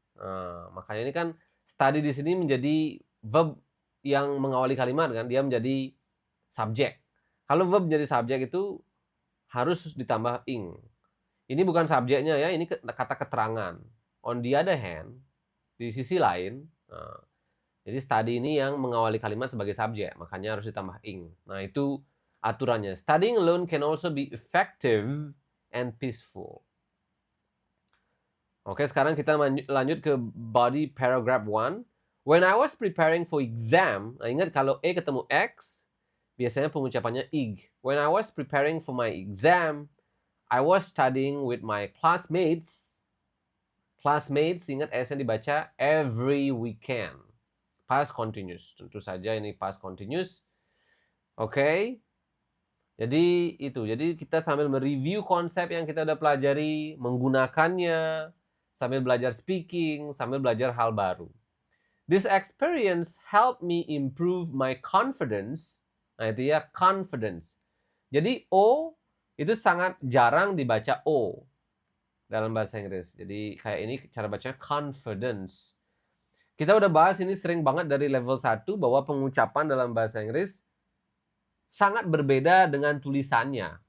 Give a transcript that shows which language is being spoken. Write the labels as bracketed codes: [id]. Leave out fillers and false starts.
[id] Nah, makanya ini kan study di sini menjadi verb yang mengawali kalimat kan, dia menjadi subjek. Kalau verb menjadi subjek itu harus ditambah ing. Ini bukan subjeknya ya, ini kata keterangan. [en] On the other hand, [id] di sisi lain, nah, jadi study ini yang mengawali kalimat sebagai subjek, makanya harus ditambah ing. Nah, itu aturannya. [en] Studying alone can also be effective and peaceful. [id] Oke, sekarang kita lanjut ke body paragraph 1. [en] When I was preparing for exam, [id] nah ingat kalau E ketemu X, biasanya pengucapannya ig. [en] When I was preparing for my exam, I was studying with my classmates. Classmates, [id] ingat S-nya dibaca [en] every weekend. Past continuous. [id] Tentu saja ini past continuous. Oke. Jadi itu. Jadi kita sambil mereview konsep yang kita udah pelajari, menggunakannya, sambil belajar speaking, sambil belajar hal baru. [en] This experience helped me improve my confidence. [id] Nah itu ya, confidence. Jadi O itu sangat jarang dibaca O dalam bahasa Inggris. Jadi kayak ini cara bacanya confidence. Kita udah bahas ini sering banget dari level 1 bahwa pengucapan dalam bahasa Inggris sangat berbeda dengan tulisannya.